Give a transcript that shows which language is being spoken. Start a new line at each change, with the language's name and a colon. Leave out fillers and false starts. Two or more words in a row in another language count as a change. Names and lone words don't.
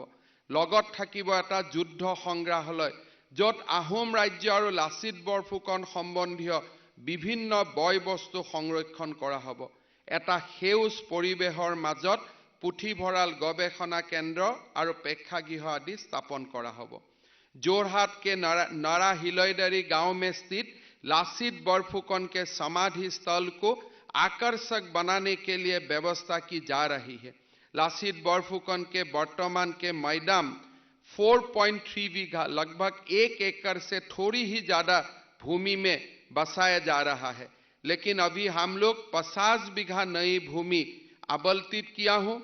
Assamese: লগত থাকিব এটা যুদ্ধ সংগ্ৰহালয়, য'ত আহোম ৰাজ্য আৰু লাচিত বৰফুকন সম্বন্ধীয় বিভিন্ন বয় বস্তু সংৰক্ষণ কৰা হ'ব। এটা সেউজ পৰিৱেশৰ মাজত পুথিভঁৰাল, গৱেষণা কেন্দ্ৰ আৰু প্ৰেক্ষাগৃহ আদি স্থাপন কৰা হ'ব।
Hindi: जोरहाट के नारा हिलोईदारी गांव में स्थित लासित बरफुकन के समाधि स्थल को आकर्षक बनाने के लिए व्यवस्था की जा रही है। लासित बरफुकन के वर्तमान के मैदान 4.3 बीघा लगभग 1 एकड़ से थोड़ी ही ज्यादा भूमि में बसाया जा रहा है, लेकिन अभी हम लोग 50 बीघा नई भूमि आवंटित किया हूं।